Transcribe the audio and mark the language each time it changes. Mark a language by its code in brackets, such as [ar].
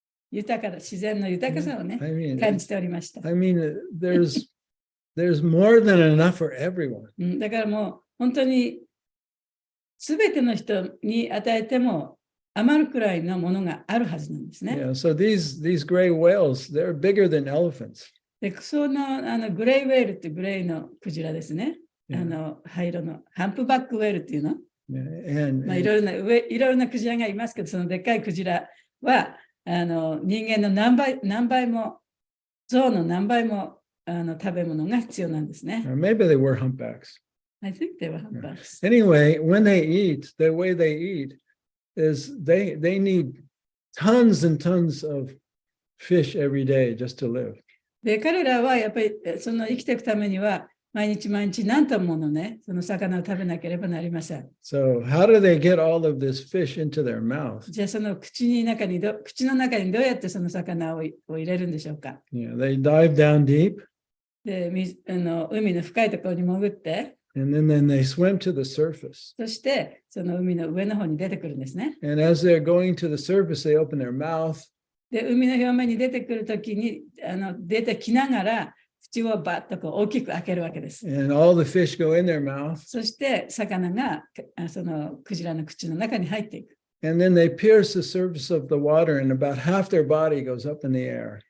[ja] 豊かな自然の豊かさをね、感じておりました。 [en] I mean, there's more than enough for everyone. [ja] だからもう本当にすべての人に与えても余るくらいのものがあるはずなんですね。 [en] Yeah, so these gray whales, they're bigger than elephants. [ja] で、そのグレイウェールってグレイのクジラですね。灰色のハンプバックウェールっていうの。まあ、いろいろなクジラがいますけど、そのでっかいクジラは人間の何倍も、象の何倍も食べ物が必要なんですね。 [en] Maybe they were humpbacks. I think they were humpbacks. Anyway, when they eat, the way they eat is they need tons and tons of fish every day just to live. [ja] で、彼らはやっぱりその生きていくためには毎日何トンものね、その魚を食べなければなりません。 [en] So how do they get all of this fish into their mouth? [ja] じゃあその口の中にどうやってその魚を入れるんでしょうか。 [en] Yeah, they dive down deep. [ja] で、海の深いところに潜って、 [en] and then they swim to the surface. [ja] そしてその海の上の方に出てくるんですね。 [en] And as they're going to the surface, they open their mouth. [ja] で、海の表面に出てくるときに出てきながら、口をバッとこう大きく開けるわけです。 [en] And all the fish go in their mouth. [ja] そして魚がそのクジラの口の中に入っていく。 [en] And then they pierce the surface of the water and about half their body goes up in the air.